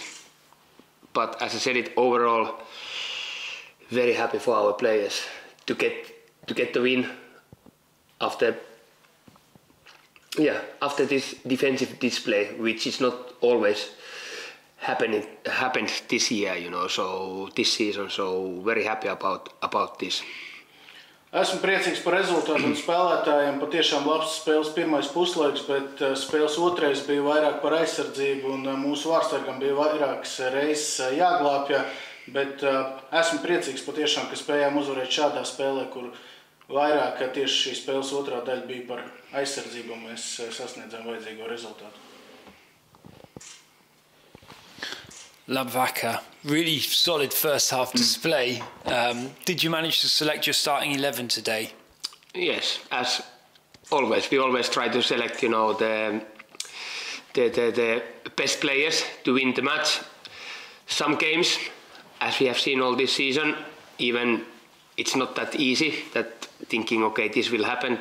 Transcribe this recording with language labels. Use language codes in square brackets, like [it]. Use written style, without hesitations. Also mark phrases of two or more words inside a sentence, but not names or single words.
[en] But as I said, it overall very happy for our players to get the win after this defensive display, which is not always happened this year, so this season, so very happy about this. [lv] Esmu priecīgs par rezultātu un spēlētājiem. Patiešām labs spēles pirmais puslaiks, bet spēles otrais bija vairāk par aizsardzību un mūsu vārtsargam bija vairākas reizes jāglābja. Bet esmu priecīgs patiešām, ka spējām uzvarēt šādā spēlē, kur vairāk tieši šī spēles otrā daļa bija par aizsardzību un mēs sasniedzām vajadzīgo rezultātu. Labvaka, [en] really solid first half display. Did you manage to select your starting 11 today? Yes, as always. We always try to select, the best players to win the match. Some games, as we have seen all this season, even it's not that easy that thinking, okay, this will happen.